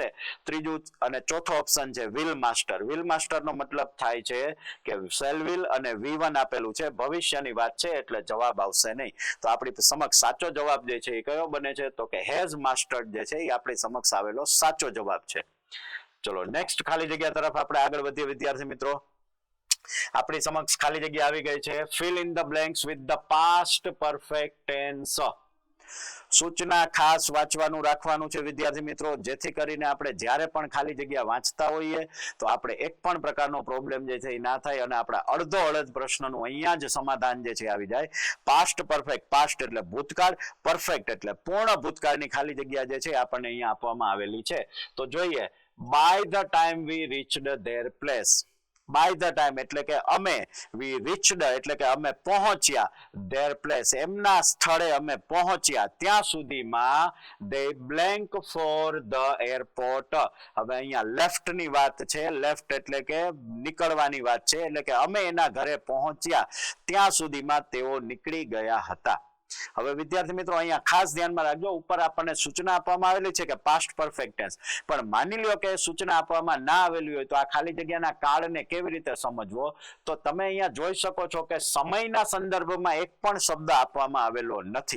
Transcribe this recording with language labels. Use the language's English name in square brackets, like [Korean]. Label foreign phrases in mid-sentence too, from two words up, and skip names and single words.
[Gujarati] ત્રીજું અને ચોથો ઓપ્શન છે [English] will masterનો [Gujarati] મતલબ થાય છે કે [English] shall will [Gujarati] અને V1 આપેલું છે, ભવિષ્યની વાત છે એટલે જવાબ આવશે નહીં. તો આપણી સમક્ષ સાચો જવાબ જે છે એ કયો બને છે તો કે [English] has mastered [Gujarati] જે છે એ આપણી સમક્ષ આવેલો સાચો જવાબ છે. ચલો નેક્સ્ટ ખાલી જગ્યા તરફ આપણે આગળ વધીએ વિદ્યાર્થી મિત્રો. આપણી સમક્ષ ખાલી જગ્યા આવી ગઈ છે [English] fill in the blanks with the past perfect tense. [Gujarati] સૂચના ખાસ વાંચવાનું રાખવાનું છે વિદ્યાર્થી મિત્રો, જેથી કરીને આપણે જ્યારે પણ ખાલી જગ્યા વાંચતા હોઈએ તો આપણે એક પણ પ્રકારનો પ્રોબ્લેમ જે છે એ ના થાય અને આપણા અડધો અડધ પ્રશ્નનું અહીંયા જ સમાધાન જે છે આવી જાય. [English] past perfect, [Gujarati] પાસ્ટ એટલે ભૂતકાળ, પરફેક્ટ એટલે પૂર્ણ ભૂતકાળની ખાલી જગ્યા જે છે આપણને અહીંયા આપવામાં આવેલી છે. તો જોઈએ [English] by the time we reached their place. by the time [Gujarati] એટલે કે અમે, [English] we reached [Gujarati] એટલે કે અમે પહોંચ્યા, [English] their place [Gujarati] એમના સ્થળે અમે પહોંચ્યા ત્યાં સુધીમાં [English] they blank for the airport. [Gujarati] હવે અહીંયા લેફ્ટ ની વાત છે, લેફ્ટ એટલે કે નીકળવાની વાત છે એટલે કે અમે એના ઘરે પહોંચ્યા ત્યાં સુધીમાં તેઓ નીકળી ગયા હતા. હવે વિદ્યાર્થી મિત્રો અહીંયા ખાસ ધ્યાનમાં રાખજો, ઉપર આપણને સૂચના આપવામાં આવેલી છે કે [English] past perfect tense, [Gujarati] પણ માની લ્યો કે સૂચના આપવામાં ના આવેલી હોય તો આ ખાલી જગ્યાના કાળને કેવી રીતે સમજવો, તો તમે અહીંયા જોઈ શકો છો કે સમયના સંદર્ભમાં એક પણ શબ્દ આપવામાં આવેલો નથી.